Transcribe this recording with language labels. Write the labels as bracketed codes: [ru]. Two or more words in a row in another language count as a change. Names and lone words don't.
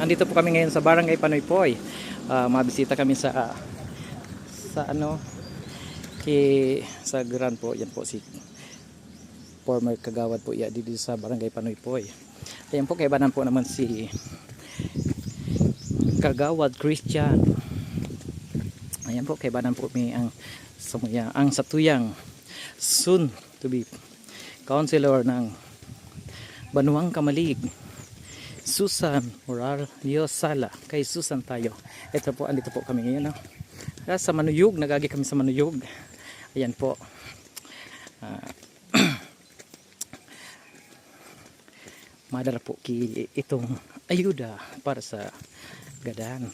[tl] Andito po kami ngayon sa Barangay Panoypoy. [bik] Mabisita kami sa ano sa Gran po. [tl] Yan po si former kagawad po dito sa Barangay Panoypoy. [bik] Ayan po, kaibanan po naman si Kagawad Christian. Ayan po, kaibanan po may ang satuyang [en] soon to be councilor [bik] ng Banuang Kamalig, Susan Morales Sala. [tl] Kay Susan tayo. Ito po, andito po kami ngayon, no? [bik] Sa Manuyog, nagagi kami sa Manuyog. [tl] Ayan po. [bik] Madara po itong ayuda para sa gadan.